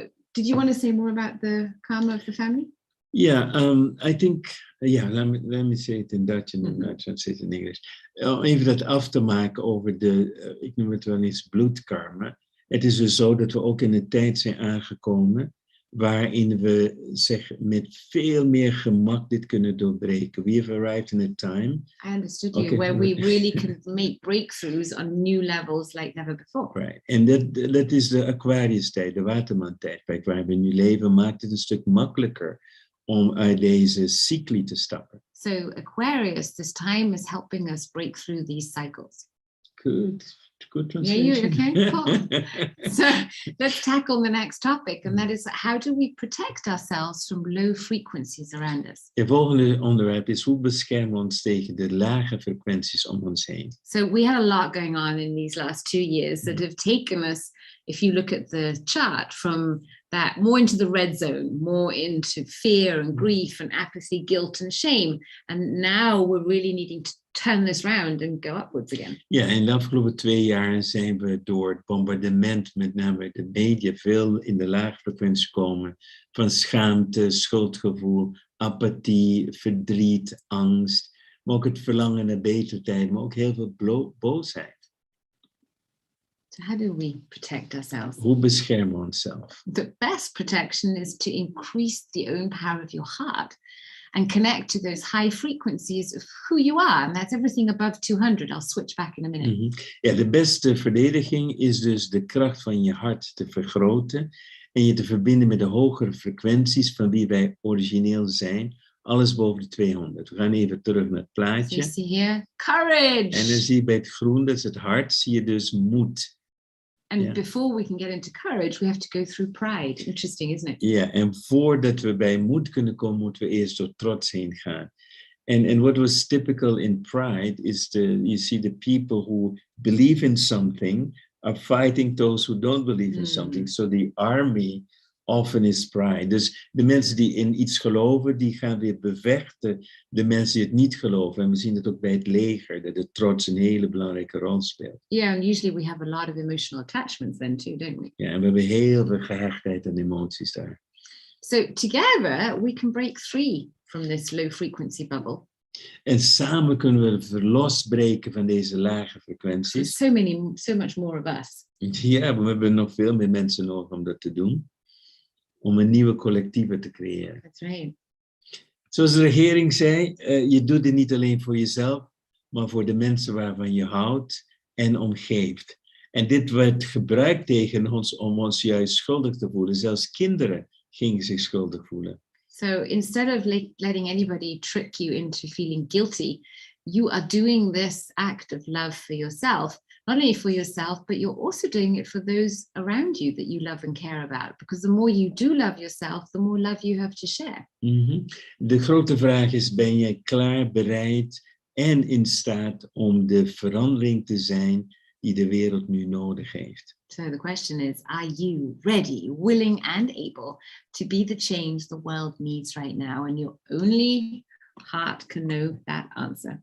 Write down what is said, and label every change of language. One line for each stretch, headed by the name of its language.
English: Did you want to say more about the karma of the family? Yeah, I think, let me say it in Dutch and then I translate it in English.
Dutch: Even dat af te maken over de, ik noem het wel eens bloedkarma. Het is dus zo dat we ook in een tijd zijn aangekomen waarin we met veel meer gemak dit kunnen doorbreken.
English: We have arrived in a time. I understood you, where we really can make breakthroughs on new levels like never before. Right.
Dutch: En dat is de Aquarius-tijd, de waterman-tijdperk waar we nu leven, maakt het een stuk makkelijker om uit deze cycli te stappen.
English: So Aquarius, this time is helping us break through these cycles. Good translation. Yeah, you okay? Cool. So let's tackle the next topic, and that is, how do we protect ourselves from low frequencies around us?
Dutch: Het volgende onderwerp is, hoe beschermen we ons tegen de lage frequenties om ons heen?
English: So we had a lot going on in these last 2 years that have taken us if you look at the chart, from that more into the red zone, more into fear and grief and apathy, guilt and shame. And now we're really needing to turn this round and go upwards again.
Dutch: Ja, in de afgelopen 2 jaar zijn we door het bombardement, met name de media, veel in de lage frequentie gekomen van schaamte, schuldgevoel, apathie, verdriet, angst, maar ook het verlangen naar betere tijd, maar ook heel veel boosheid.
English: So how do we protect ourselves?
Dutch: Hoe beschermen we onszelf?
English: The best protection is to increase the own power of your heart and connect to those high frequencies of who you are. And that's everything above 200. I'll switch back in a minute. Mm-hmm.
Dutch: Ja, de beste verdediging is dus de kracht van je hart te vergroten en je te verbinden met de hogere frequenties van wie wij origineel zijn. Alles boven de 200. We gaan even terug naar het plaatje.
English: So you see here, courage.
Dutch: En dan zie je bij het groen, dat is het hart, zie je dus moed.
English: And before we can get into courage, we have to go through pride. Interesting, isn't it?
Dutch: Ja, en voordat we bij moed kunnen komen, moeten we eerst door trots heen gaan.
English: And what was typical in pride is you see the people who believe in something are fighting those who don't believe in something. So the army often is pride.
Dutch: Dus de mensen die in iets geloven, die gaan weer bevechten de mensen die het niet geloven. En we zien het ook bij het leger, dat de trots een hele belangrijke rol speelt.
English: Yeah, and usually we have a lot of emotional attachments then too, don't we?
Dutch: Ja, en we hebben heel veel gehechtheid en emoties daar.
English: So together we can break free from this low frequency bubble.
Dutch: En samen kunnen we losbreken van deze lage frequenties.
English: So much more of us.
Dutch: Ja, we hebben nog veel meer mensen nodig om dat te doen. Om een nieuwe collectieve te creëren.
English: That's right.
Dutch: Zoals de regering zei, je doet het niet alleen voor jezelf, maar voor de mensen waarvan je houdt en omgeeft. En dit werd gebruikt tegen ons om ons juist schuldig te voelen. Zelfs kinderen gingen zich schuldig voelen.
English: So instead of letting anybody trick you into feeling guilty, you are doing this act of love for yourself. Not only for yourself, but you're also doing it for those around you that you love and care about. Because the more you do love yourself, the more love you have to share. Mm-hmm.
Dutch: De grote vraag is, ben jij klaar, bereid en in staat om de verandering te zijn die de wereld nu nodig heeft?
English: So the question is, are you ready, willing and able to be the change the world needs right now? And your only heart can know that answer.